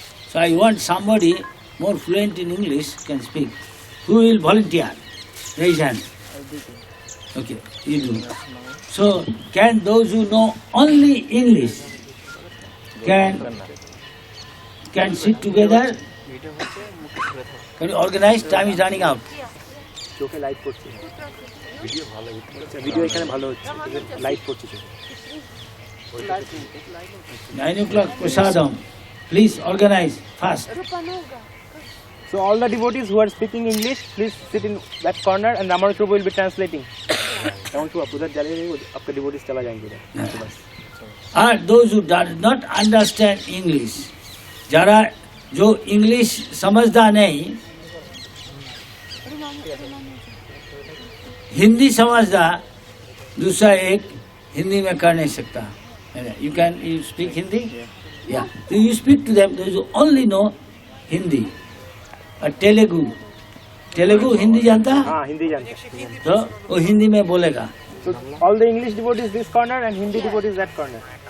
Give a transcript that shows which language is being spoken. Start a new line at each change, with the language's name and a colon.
English: So I want somebody more fluent in English can speak. Who will volunteer? Raise hand. Okay, you do. So can those who know only English can sit together? Can you organize? Time is running out.
Bangla: চোখে light পড়ছে, video ভালো হচ্ছে, video এখানে ভালো হচ্ছে, light পড়ছে চোখে।
English: 9 o'clock prasadam. Please organize fast. So all the devotees who are speaking English, please sit in that corner and Ramanuja Prabhu will be translating.
Hindi: Ramanuja Prabhu उधर चले जाएंगे, आपके devotees चला जाएंगे उधर।
English: And those who do not understand English,
Hindi: जरा जो English समझता नहीं, हिंदी समझता, दूसरा एक हिंदी में कर नहीं सकता।
English: You speak Hindi? Yeah. So you speak to them, those who only know Hindi.
Hindi: और तेलुगु हिंदी जानता है? हाँ, हिंदी जानता है। तो वो हिंदी में बोलेगा।
English: So all the English devotees this corner and Hindi devotees that corner.